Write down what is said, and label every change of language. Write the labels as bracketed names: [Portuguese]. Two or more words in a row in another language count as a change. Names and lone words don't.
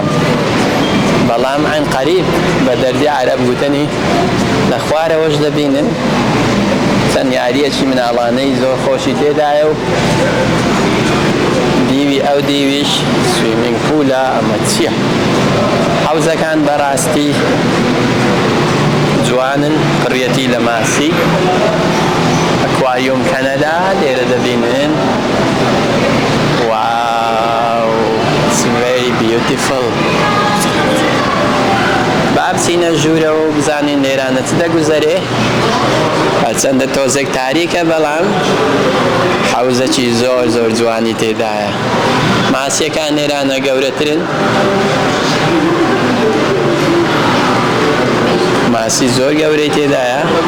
[Central Kurdish] بەڵام [Arabic] عین قەریب [Central Kurdish] بە دەردی عەرەب گوتنی لە خوارەوەش دەبینن چەند یاریەکی مناڵانەی زۆر خۆشی تێدایە و دیوی ئەو دیویش سویمینگ پولە. ئەمە چییە؟ حەوزەکان بەڕاستی جوانن، قڕیەتی لە ماسی. ئەکواریوم کەنەدا لێرە دەبینن. واو، [English] it's very beautiful. [Central Kurdish] بابچینە ژوورە و بزانین لێرانە چ دەگوزارێ. هەرچەندە تۆزێک تاریکە، بەڵام حەوزەکی زۆر زۆر جوانی تێدایە. ماسیەکان لێرانە گەورەترن، ماسی زۆر گەورەی تێدایە.